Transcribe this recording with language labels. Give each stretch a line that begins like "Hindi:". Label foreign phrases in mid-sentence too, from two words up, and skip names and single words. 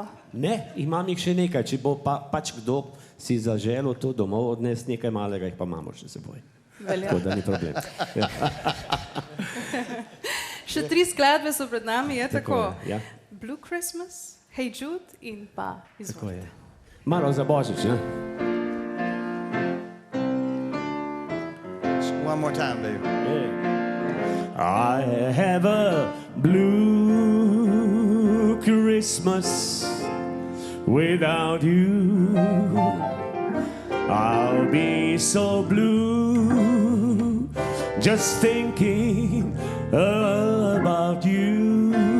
Slovenian: Ne, imam jih še nekaj, če bo pač kdo si zaželel to domov odnesti, nekaj malega jih pa imamo še seboj. Velja. Tako da ni problem. Še 3 skladbe so pred nami, je tako? Ja. Blue Christmas, Hey Jude in pa izvolite. Malo za Božič, ne?
English: One more time, baby. Yeah. I have a blue Christmas without you. I'll be so blue just thinking about you.